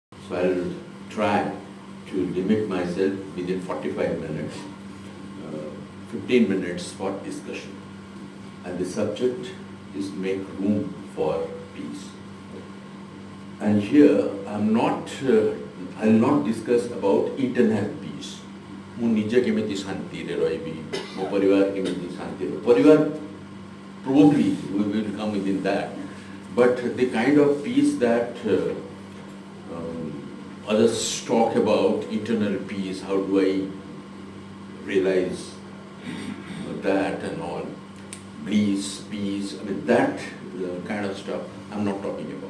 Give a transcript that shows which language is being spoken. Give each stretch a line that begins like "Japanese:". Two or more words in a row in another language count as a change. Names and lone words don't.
English: So I'll try to limit myself within 45 minutes, 15 minutes for discussion. And the subject is make room for peace. And here I'll not discuss about internal peace.
Odia: ମୁଁ ନିଜେ କେମିତି ଶାନ୍ତିରେ ରହିବି, ମୋ ପରିବାର କେମିତି ଶାନ୍ତିରେ ପରିବାର
English: probably we will come within that, but the kind of peace that others talk about, internal peace, how do I realize that and all, bliss, peace, I mean that kind of stuff I'm not talking about.